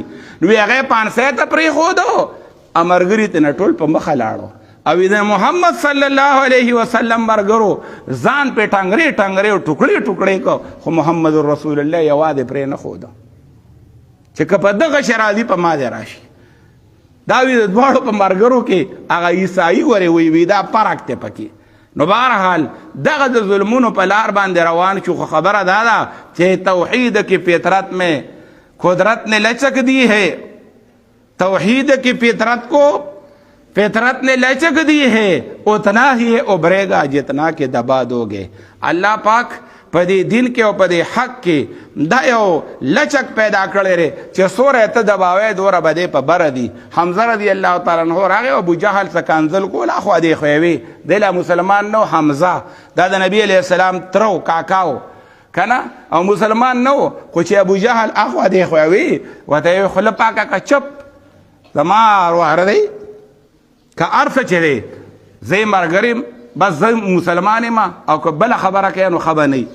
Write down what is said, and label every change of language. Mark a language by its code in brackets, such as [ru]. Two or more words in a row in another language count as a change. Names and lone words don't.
[ps] نو هغه پانسۍ ته پرېښودو، مرګري ته نه ټول په مخه لاړو، او د محمد [ar] صلی الله علیه وسلم [ps] مرګرو ځان پې ټنګرې او ټوکړې کو، خو محمد رسول الله یوازې پرې نه ښوده چې که په دغه شرازي په ما دې راشي. دا وی د دواړو په مرګرو کې هغه عیسایي ورې وی دا فرق دی پکې. نو بهرحال دغه د ظلمونو په لار باندې روان شو، خو خبره دا ده چې [ur] توحید کی فطرت میں قدرت نے لچک دی ہے، توحید کی فطرت نے لچک دی ہے، اتنا ہی ابھرے گا جتنا کہ دبا دو گے. [ps] اللہ پاک په دې دین کې او په دې حق کې دا یو لچک پیدا کړی دی چې څوره ته دباوی دوره به دې په بره دي. حمزه [ar] رضی الله تعالی عنه [ps] راغی او ابوجهل څه کنځل کول، اخوا دې خویوي، دی لا مسلمان نو، حمزه دا د نبی [ar] علیه السلام [ps] ترو کاکاو که نه، او مسلمان نو، خو چې ابوجهل اخوا دې خویوي ورته یې خوله پاکه که چپ زما ارواح دی که هر څه چې دی زه مرګریم، بس زه مسلمان یم، او که بله خبره کوي نو خبه نه.